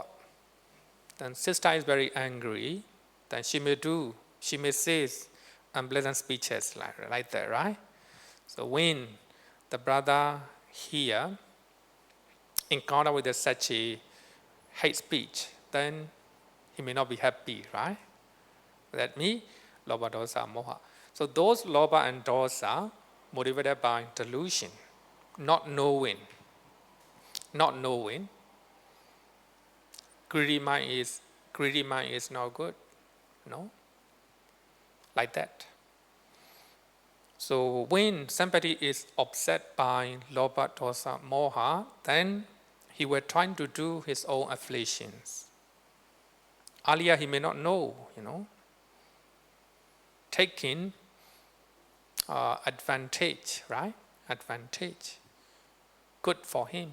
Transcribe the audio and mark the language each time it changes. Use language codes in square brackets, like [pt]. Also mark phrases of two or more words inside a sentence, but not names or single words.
[en] Then sister is very angry, then she may say unpleasant speeches like that, right? So when the brother here encounter with such a hate speech, then he may not be happy, right? [pi] That means lobha, dosa, moha. [en] So those lobha and dosa motivated by delusion, not knowing. Greedy mind is not good, like that. So when somebody is upset by [pi] lobha, dosa, moha, [en] then he will trying to do his own afflictions. Earlier he may not know, taking advantage, right? Advantage. Good for him.